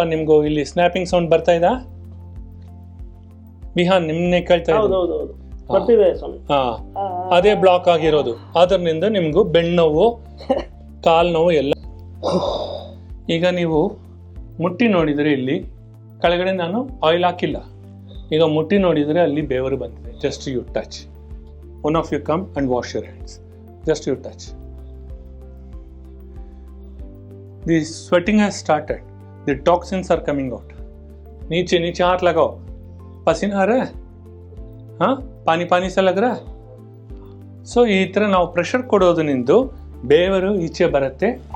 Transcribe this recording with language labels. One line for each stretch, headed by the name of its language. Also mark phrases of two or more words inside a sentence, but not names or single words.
Kannada: ನಿಮ್ಗೂ ಇಲ್ಲಿ
English: snapping sound
Kannada: ಬರ್ತಾ ಇದಾ? ಬಿಹಾನ್ ನಿಮ್ಮನ್ನೇ ಕೇಳ್ತಾ ಇದ್ದೀನಿ. ಅದೇ ಬ್ಲಾಕ್ ಆಗಿರೋದು. ಅದರಿಂದ ನಿಮಗೂ ಬೆನ್ನೋವು, ಕಾಲು ನೋವು ಎಲ್ಲ. ಈಗ ನೀವು ಮುಟ್ಟಿ ನೋಡಿದರೆ ಇಲ್ಲಿ ಕೆಳಗಡೆ ನಾನು ಆಯಿಲ್ ಹಾಕಿಲ್ಲ. ಈಗ ಮುಟ್ಟಿ ನೋಡಿದರೆ ಅಲ್ಲಿ ಬೇವರು ಬಂದಿದೆ.
English: just you touch. one of you come and wash your hands. just you touch. the sweating has started. the toxins are coming out.
Hindi: नीचे नीचे हाथ लगाओ. पसीना आ रहा है? हाँ, पानी पानी सा लग रहा है.
Kannada: ಸೊ ಈ ಥರ ನಾವು ಪ್ರೆಷರ್ ಕೊಡೋದ್ರಿಂದ ಬೇವರು ಈಚೆ ಬರುತ್ತೆ.